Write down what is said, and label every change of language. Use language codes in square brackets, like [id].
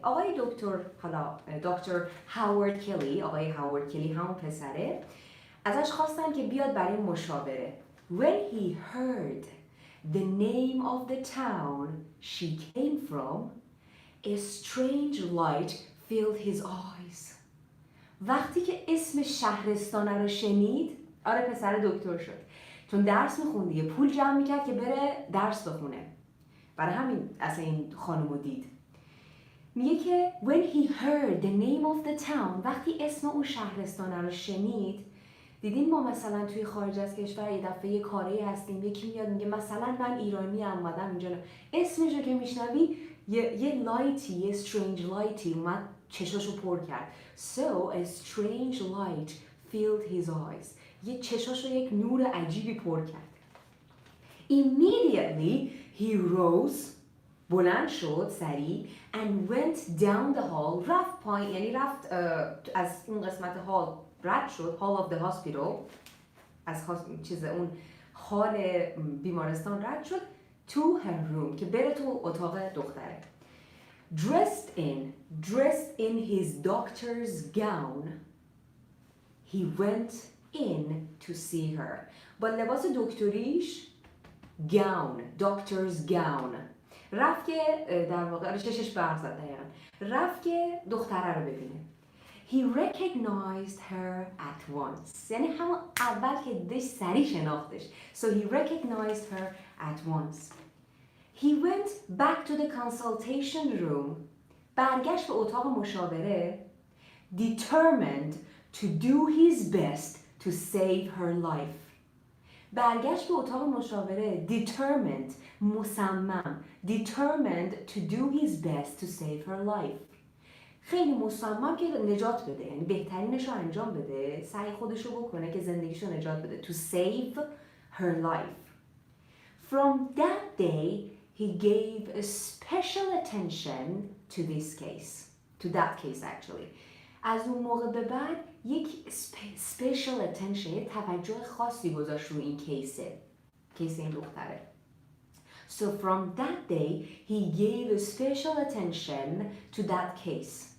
[fa] آقای دکتر هاوارد کلی، آقای هاوارد کلی همون پسره، ازش خواستن که بیاد برای مشاوره. [en] When he heard the name of the town she came from, a strange light filled his eyes. [fa] وقتی که اسم شهرستان رو شنید، آره پسر دکتر شد، چون درس میخوند دیگه، پول جمع میکرد که بره درس بخونه، برای همین اصلا این خانمو دید. میگه که [en] when he heard the name of the town، [fa] وقتی اسم اون شهرستان رو شنید، دیدین ما مثلا توی خارج از کشور یه دفعه یه کاری هستیم، یکی میاد میگه مثلا من ایرانی ام اومدم اینجا، اسمش رو که میشنوی یه لایتی، یه strange لایتی اومد چشاشو پر کرد. [en] So a strange light filled his eyes. [fa] یه چشاشو یک نور عجیبی پر کرد. [en] Immediately he rose, [fa] بلند شد سریع [en] and went down the hall. [fa] رفت پایین، یعنی رفت از اون قسمت هال رد شد، [en] hall of the hospital، [fa] از اون حال بیمارستان رد شد [en] to her room [fa] که بره تو اتاق دختره. [en] dressed in his doctor's gown, he went in to see her. [fa] با لباس دکتریش doctor's gown رفت که در واقع چشش برق زد دقیقا، رفت که دختره رو ببینه. [en] He recognized her at once. [fa] یعنی همون اول که دیدش سریع شناختش. [en] So he recognized her at once. He went back to the consultation room. [fa] برگشت به اتاق مشاوره. [en] Determined to do his best to save her life. [fa] برگشت به اتاق مشاوره. [en] Determined, مصمم. Determined to do his best to save her life. خیلی مصمم که نجات بده، یعنی بهترینش رو انجام بده، سعی خودش رو بکنه که زندگیش رو نجات بده. To save her life. From that day, he gave a special attention to this case. To that case actually. [fa] از اون موقع به بعد یک [en] special attention، [fa] یک توجه خاصی گذاشت رو این کیس این دختره. [en] So from that day, he gave a special attention to that case.